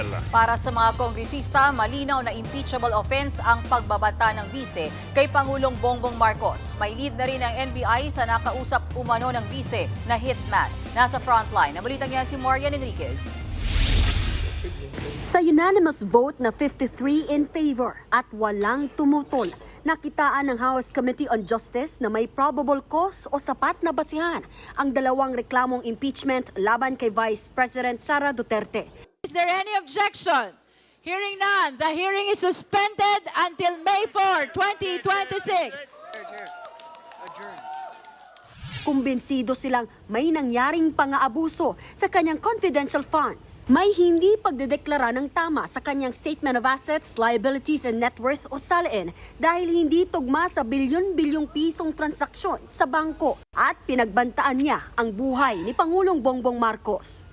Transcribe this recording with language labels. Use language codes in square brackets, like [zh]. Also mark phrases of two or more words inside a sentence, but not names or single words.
[tl] Para sa mga kongresista, malinaw na [en] impeachable offense [tl] ang pagbabanta ng bise kay Pangulong Bongbong Marcos. May lead na rin ang NBI sa nakausap umano ng bise na hitman. Nasa frontline, nabalitang yan si Marian Enriquez. Sa [en] unanimous vote [tl] na 53 [en] in favor [tl] at walang tumutol, nakitaan ng House Committee on Justice na may [en] probable cause [tl] o sapat na basihan ang dalawang reklamong impeachment laban kay Vice President Sara Duterte. [en] Is there any objection? Hearing none, the hearing is suspended until May 4, 2026. [tl] Kumbinsido silang may nangyaring pang-aabuso sa kanyang confidential funds. May hindi pagdedeklara ng tama sa kanyang Statement of Assets, Liabilities and Net Worth o SALN dahil hindi tugma sa bilyon-bilyong pisong transaksyon sa bangko at pinagbantaan niya ang buhay ni Pangulong Bongbong Marcos.